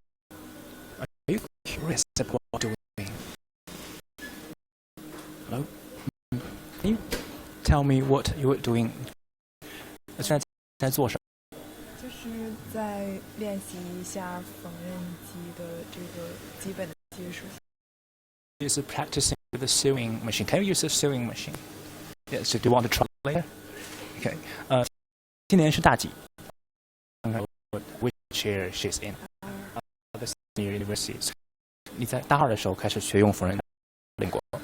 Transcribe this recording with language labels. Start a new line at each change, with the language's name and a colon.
English: Are you curious about what you're doing? Hello? Can you tell me what you were doing?
Chinese: 现在做什么？就是在练习一下缝纫机的这个基本的技术。
English: Is practicing with the sewing machine. Can you use a sewing machine? Yeah. So do you want to try later?
Chinese: Okay. 今年是大几？看看
English: which year she's in. This university.
Chinese: 你在大二的时候开始学用缝纫英国？